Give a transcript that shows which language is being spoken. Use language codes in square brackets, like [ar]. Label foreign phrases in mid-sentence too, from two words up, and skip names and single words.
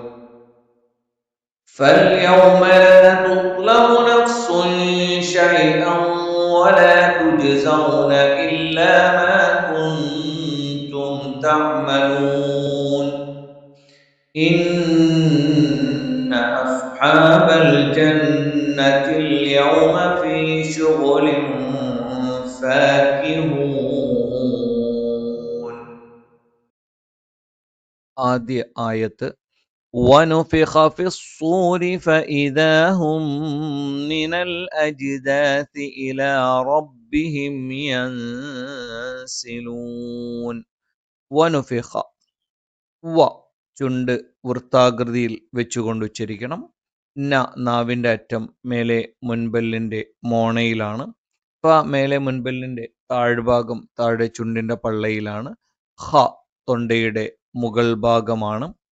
[ar] فاليوم لا تظلم نفس شيئا ولا تجزون إلا ما كنتم تعملون إن أصحاب الجنة اليوم في شغل فاكهون. [ml] ആദ്യ ആയത്ത് [ar] ونفخ في الصور فإذا هم من الأجداث إلى ربهم ينسلون. [ml] ونفخ വ ചുണ്ട് വൃത്താകൃതിയിൽ വെച്ചുകൊണ്ട് ഉച്ചരിക്കണം. ന നാവിൻ്റെ അറ്റം മേലെ മുൻപല്ലിൻ്റെ മോണയിലാണ്. ഫ മേലെ മുൻപല്ലിൻ്റെ താഴ്ഭാഗം താഴെ ചുണ്ടിൻ്റെ പള്ളയിലാണ്. ഹ തൊണ്ടയുടെ മുകൾ ഭാഗമാണ്.